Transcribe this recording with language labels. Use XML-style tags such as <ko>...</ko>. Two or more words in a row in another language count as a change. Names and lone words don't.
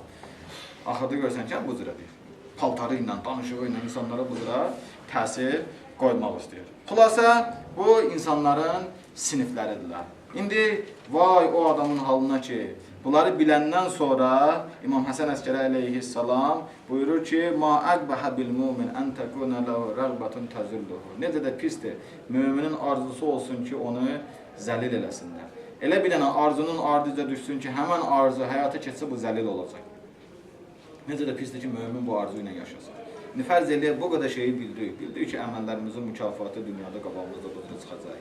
<az>Axırda görsən ki, bu cürə deyir. Paltarı ilə, danışığı ilə insanlara bu cürə təsir qoymaq istəyir. Xülasə, bu insanların sinifləridirlər. İndi vay o adamın halına ki, bunları biləndən sonra İmam Həsən Əskəri əleyhissalam buyurur ki,</az> <ar>"ما أقبح بالمؤمن أن تكون له رغبة تذله."</ar> <az>Necə də pisdir, möminin arzusu olsun ki, onu zəlil eləsinlər. Elə bir dənə arzunun ardınca düşsün ki, həmən arzu həyata keçsə bu zəlil olacaq. Necə də pisdir ki, mömin bu arzu ilə yaşasın. Fərz eləyək, bu qədər şeyi bildik. Bildik ki, əməllərimizin mükafatı dünyada qabağımızda doğru çıxacaq.</az>